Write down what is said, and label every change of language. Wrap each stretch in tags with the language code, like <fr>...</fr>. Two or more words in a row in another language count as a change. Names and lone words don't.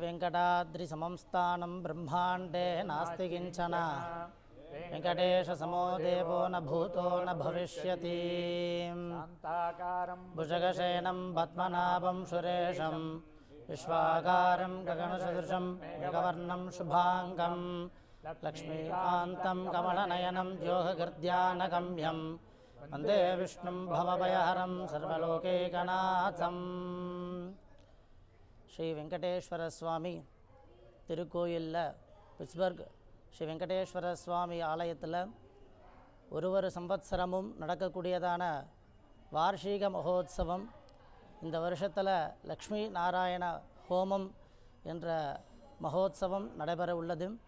<sa>वेङ्कटाद्रिसमं स्थानं ब्रह्माण्डे नास्ति किञ्चन वेङ्कटेशसमो देवो न भूतो न भविष्यति भुजगशयनं पद्मनाभं सुरेशं विश्वाकारं गगनसदृशं मेघवर्णं शुभाङ्गं लक्ष्मीकान्तं कमलनयनं योगकृत्यानगम्यं वन्दे विष्णुं भवभयहरं सर्वलोकैकनाथं.</sa> <ta>ஸ்ரீ வெங்கடேஸ்வர சுவாமி திருக்கோயிலில் பிட்ஸ்பர்க் ஸ்ரீ வெங்கடேஸ்வர சுவாமி ஆலயத்தில் ஒரு சம்வத்சரமும் நடக்கக்கூடியதான வார்ஷிக மகோத்சவம். இந்த வருஷத்தில் லக்ஷ்மி நாராயண ஹோமம் என்ற மகோத்சவம் நடைபெற உள்ளது.</ta>